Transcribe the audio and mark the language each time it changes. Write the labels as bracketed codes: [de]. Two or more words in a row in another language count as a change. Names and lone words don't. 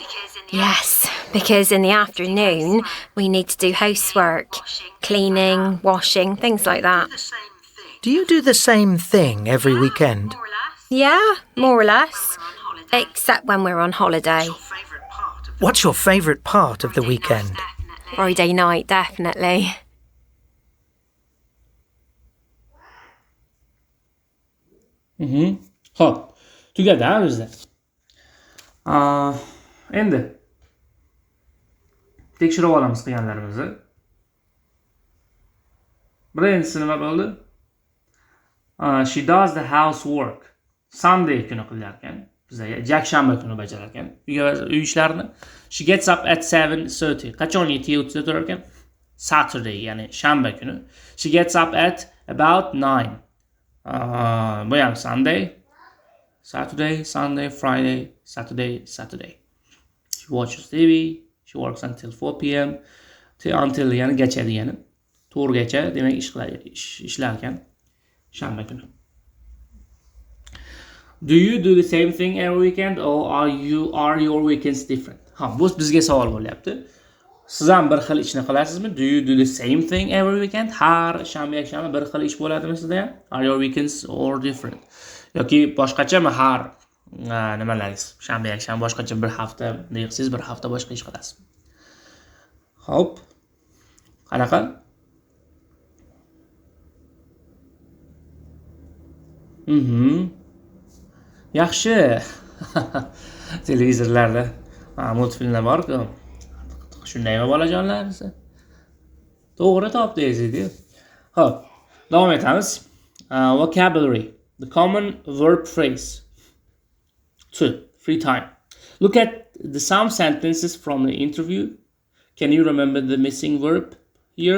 [en] Yes, because in the afternoon we need to do housework, cleaning, washing, things like that. Do you do the same thing every weekend? Yeah, more or less. Except when we're on holiday. What's your favourite part of the weekend? Friday night, definitely. [uz] Xo'p, tugadi ha bizda. Endi tekshirib olamiz qilganlarimizni. Birinchisi nima bo'ldi? [en] She does the housework. [uz] Sunday kuni qilar ekan. Bizda yakshanba kuni bajarar ekan. Uy ishlarini. [en] She gets up at 7:30. [uz] Qachon 7:30 turar ekan? Saturday, ya'ni shanba kuni. [en] She gets up at about 9. [uz] Bu ham Sunday. [en] Saturday, Sunday, Friday, Saturday, Saturday. She watches TV. She works until 4 p.m. [uz] Until yani gacha degani. 4 gacha demak ishlar ekan shanba kuni. [en] Do you do the same thing every weekend or are your weekends different? [uz] Ha, bu bizga savol bo'lyapti. Siz ham bir xil ishni qilasizmi? [en] Do you do the same thing every weekend? [uz] Har shanba yakshanba bir xil ish bo'ladimi sizda ham? [en] Are your weekends or different? [uz] Yoki boshqachami har nimalaringiz? Shanba yakshanba boshqacha bir hafta deysiz, bir hafta boshqa ish qilasiz. Xo'p. Qanaqa? Yaxshi. Televizorlarda multfilmlar bor-ku. Shundaymi bolajonlar? To'g'ri topdingiz. Xo'p, davom etamiz. [en] Vocabulary. The common verb phrase. 2. Free time. Look at the some sentences from the interview. Can you remember the missing verb here?